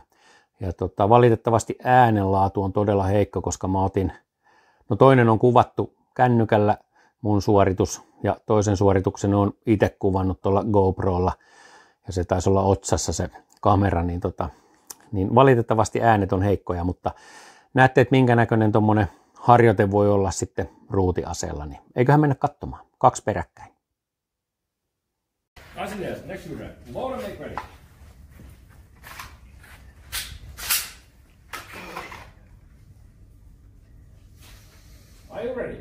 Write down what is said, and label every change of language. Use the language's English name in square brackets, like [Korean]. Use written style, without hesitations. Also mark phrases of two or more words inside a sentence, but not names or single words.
[Finnish] Ja valitettavasti äänenlaatu on todella heikko, koska mä otin, no toinen on kuvattu kännykällä mun suoritus ja toisen suorituksen on itse kuvannut tuolla GoProlla ja se taisi olla otsassa se kamera, niin valitettavasti äänet on heikkoja, mutta näette, että minkä näköinen tommonen harjoite voi olla sitten ruutiaseella, niin eiköhän mennä katsomaan. 2 peräkkäin. [English] Next unit. Load and make ready. Are you ready?